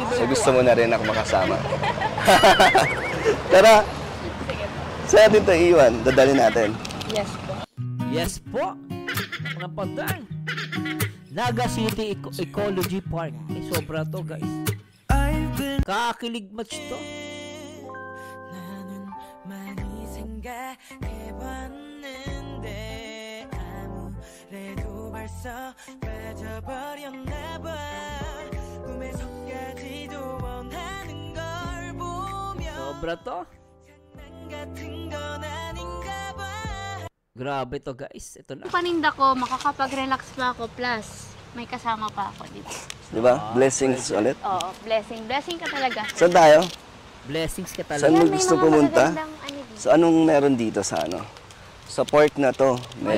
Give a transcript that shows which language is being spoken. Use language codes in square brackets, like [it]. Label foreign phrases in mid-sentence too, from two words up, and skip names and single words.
[tl] So, gusto mo na rin ako makasama. Tara! Saan natin ito iiwan? Dadalhin natin. Yes po. Yes po. Ang pagdaan. Naga City Ecology Park. Sobra to, guys. Kakilig match to. [ko] 나는 많이 생각해봤는데 아무래도 벌써 빠져버렸나봐 꿈에서까지도 원하는 걸 보며 [tl] Sobra to. [ko] 장난 같은 건 아닌가 봐. [tl] Grabe to, guys. Ito na. Yung paninda ko, makakapag-relax pa ako. Plus, may kasama pa ako dito. Di ba? Blessings ulit. Oo, blessing. Blessing ka talaga. Saan tayo? Blessings ka Saan talaga. mo gusto pumunta? magagandang ano dito. So, anong meron dito sa ano? Sa park na to. Medyo.